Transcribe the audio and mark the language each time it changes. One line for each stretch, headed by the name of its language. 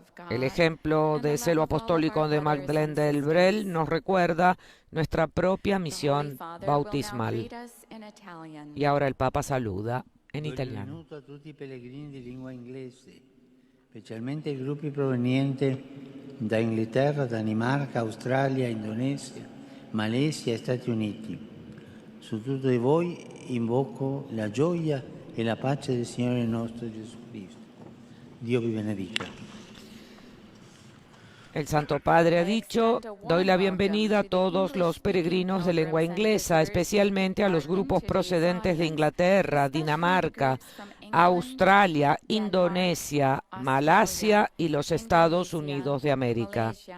Spanish: El ejemplo de celo apostólico de Madeleine Delbrel nos recuerda nuestra propia misión bautismal. Y ahora el Papa saluda en italiano.
Italian: Benvenuto a tutti i pellegrini di lingua inglese, specialmente i gruppi provenienti da Inghilterra, Danimarca, Australia, Indonesia, Malesia e Stati Uniti. Su tutti di voi invoco la gioia e la pace del Signore nostro Gesù Cristo. Dio vi benedica.
Spanish: El Santo Padre ha dicho: doy la bienvenida a todos los peregrinos de lengua inglesa, especialmente a los grupos procedentes de Inglaterra, Dinamarca, Australia, Indonesia, Malasia y los Estados Unidos de América.